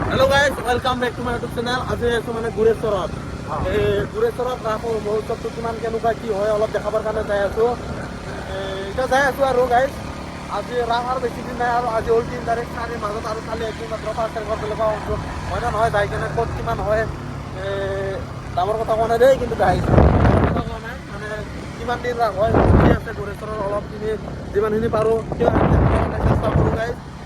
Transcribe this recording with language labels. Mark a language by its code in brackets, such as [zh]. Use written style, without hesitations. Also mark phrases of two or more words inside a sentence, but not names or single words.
[en] hello guys welcome back to my YouTube channel. [as] আজি আছো মানে গুৰেশ্বৰত। গুৰেশ্বৰত ৰাস মহোৎসৱটো কিমান কেনেকুৱা কি হয় অলপ দেখাবৰ কাৰণে যাই আছো। এতিয়া যাই আছো আৰু গাইস আজি ৰাস আৰু বেছি দিন নাই আৰু আজি হ'ল 3 তাৰিখ। কালিৰ মাজত আৰু কালি একদিন মাত্ৰ 5 তাৰিখৰ বেলেগ হয় না নহয় যাই কিনে ক'ত কিমান হয় দামৰ কথা কোৱা নাই দেই, কিন্তু গাইস মানে কিমান দিন ৰাস হয় কি আছে গুৰেশ্বৰৰ অলপখিনি যিমানখিনি পাৰোঁ চেষ্টা কৰোঁ গাইস।